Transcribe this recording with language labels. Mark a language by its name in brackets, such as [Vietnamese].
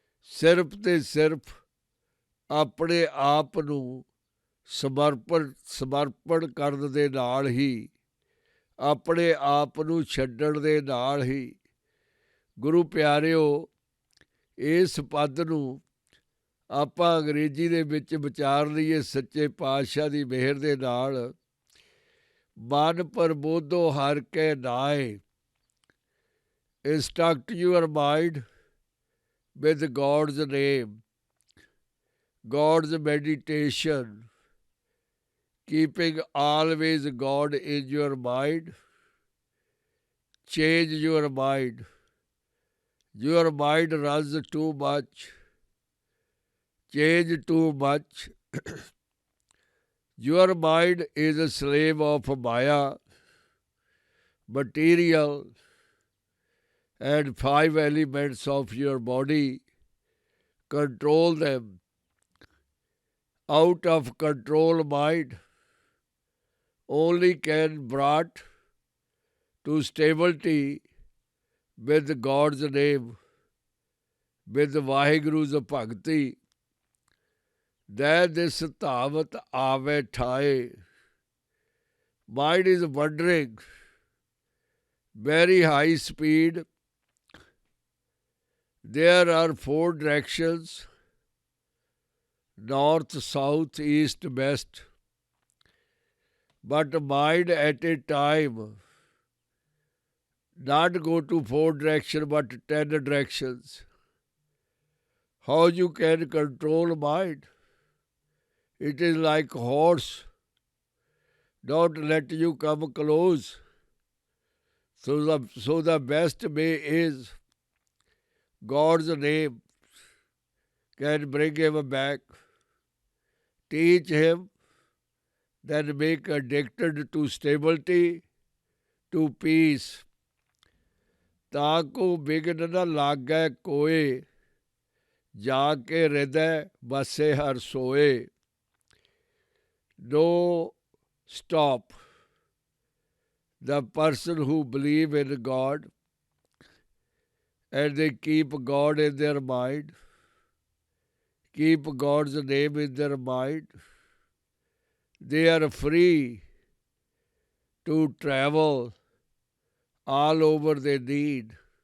[Punjabi] ਸਿਰਫ ਅਤੇ ਸਿਰਫ ਆਪਣੇ ਆਪ ਨੂੰ ਸਮਰਪਣ ਕਰਨ ਦੇ ਨਾਲ ਹੀ, ਆਪਣੇ ਆਪ ਨੂੰ ਛੱਡਣ ਦੇ ਨਾਲ ਹੀ। ਗੁਰੂ ਪਿਆਰਿਓ, ਇਸ ਪਦ ਨੂੰ ਆਪਾਂ ਅੰਗਰੇਜ਼ੀ ਦੇ ਵਿੱਚ ਵਿਚਾਰ ਲਈਏ ਸੱਚੇ ਪਾਤਸ਼ਾਹ ਦੀ ਮਿਹਰ ਦੇ ਨਾਲ। ਮਨ ਪ੍ਰਬੋਧੋ ਹਰਿ ਕੈ ਨਾਇ, [English] instruct your mind with God's name, God's meditation, keeping always God in your mind. Change your mind. Your mind runs too much. Change too much. Your mind is a slave of Maya, material, and 5 elements of your body. Control them. Out of control mind only can brought to stability with God's name, with Vaheguru's bhakti. Then this [Punjabi] ਧਾਵਤ ਆਵੇ ਠਾਏ. [English] Mind is wandering, very high speed. There are 4 directions: north, south, east, west. But mind at a time not go to 4 directions but 10 directions. How you can control mind? It is like horse. Don't let you come close. So the best way is God's name can bring him back. Teach him, then make addicted to stability, to peace. [Punjabi] ਤਾਂ ਕੋ begin ਨ ਲਾਗੈ ਕੋਏ, ਜਾ ਕੇ ਹਿਰਦੈ ਬਸੇ ਹਰਿ ਸੋਏ. [English] No stop. The person who believe in God and they keep God in their mind, keep God's name in their mind, they are free to travel all over they need.